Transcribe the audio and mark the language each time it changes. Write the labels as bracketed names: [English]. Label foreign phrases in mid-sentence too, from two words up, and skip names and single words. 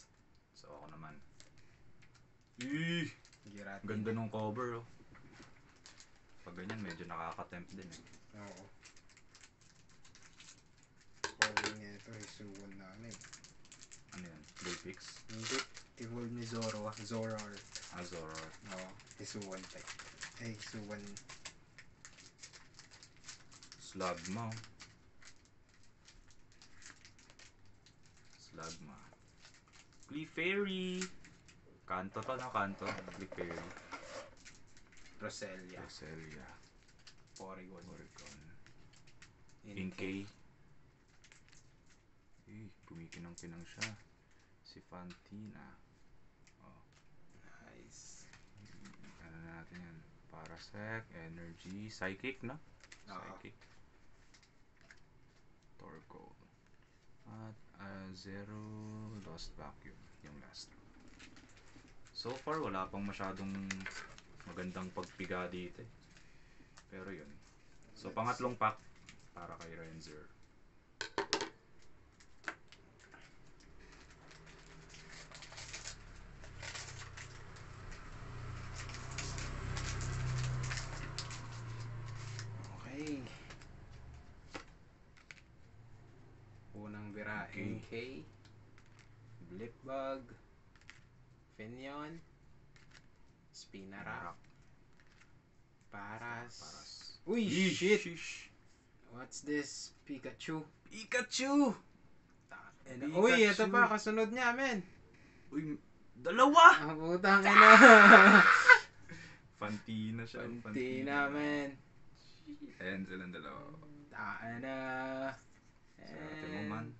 [Filipino] So ako naman. Giratina. Ganda nung cover oh. Pag ganyan medyo nakaka-tempt din eh. Oo. Cover niya ito. Hisuwan na ano eh. Ano yan? Vulpix? Hindi. Evolve ni Zoro. Zoroark. Zoroark. Oo. Hisuwan type. Hisuwan. Slugma. Clefairy. Kanto to na kanto. Clefairy. Roselia. Porygon. Inkay. Pumikinang-kinang siya. Si Fantina. Oh. Nice. Ano natin yan? Parasect, Energy, Psychic, no? Psychic. Torkoal. At Zero, Lost Vacuum. Yung last. [English] So far, [Filipino] wala pang masyadong magandang pagpiga dito eh. Pero yun. So, pangatlong pack para kay Renzer. Okay. Unang bira, Okay. NK. Blipbug. Finyon. Spinarak. Paras. Uy, [English] shit! What's this? Pikachu. [Filipino] Pikachu! Uy, ito pa, kasunod niya, men. Uy, dalawa! Ang putang ina. Fantina siya. Fantina, men. Ayan silang dalawa. Ana. Swerte mo man.